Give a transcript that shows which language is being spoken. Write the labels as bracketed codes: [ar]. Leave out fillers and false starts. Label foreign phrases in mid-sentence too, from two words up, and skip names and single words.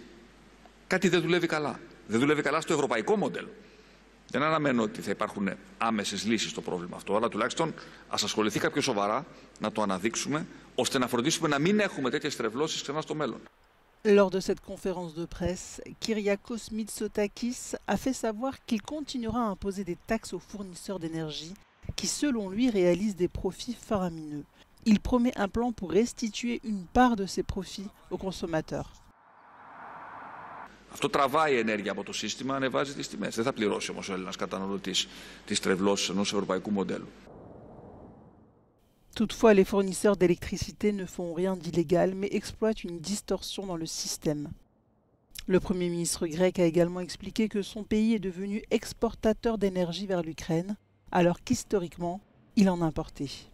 [el] Κάτι δεν δουλεύει καλά. Δεν δουλεύει καλά στο ευρωπαϊκό μοντέλο. Δεν αναμένω ότι θα υπάρχουν άμεσες λύσεις στο πρόβλημα αυτό, αλλά τουλάχιστον ας ασχοληθεί κάποιο σοβαρά να το αναδείξουμε, ώστε να φροντίσουμε να μην έχουμε τέτοιες τρευλώσεις ξανά στο μέλλον. [fr] Lors de cette conférence de presse, Kyriakos Mitsotakis a fait savoir qu'il continuera à imposer des taxes aux fournisseurs d'énergie qui, selon lui, réalisent des profits faramineux. Il promet un plan pour restituer une part de ces profits aux consommateurs. [el] Αυτό τραβάει ενέργεια από το σύστημα, ανεβάζει τις τιμές. Δεν θα πληρώσει όμως ο Έλληνας καταναλωτής τις τρευλώσεις ενός ευρωπαϊκού μοντέλου. [fr] Toutefois, les fournisseurs d'électricité ne font rien d'illégal, mais exploitent une distorsion dans le système. Le Premier ministre grec a également expliqué que son pays est devenu exportateur d'énergie vers l'Ukraine, alors qu'historiquement, il en importait.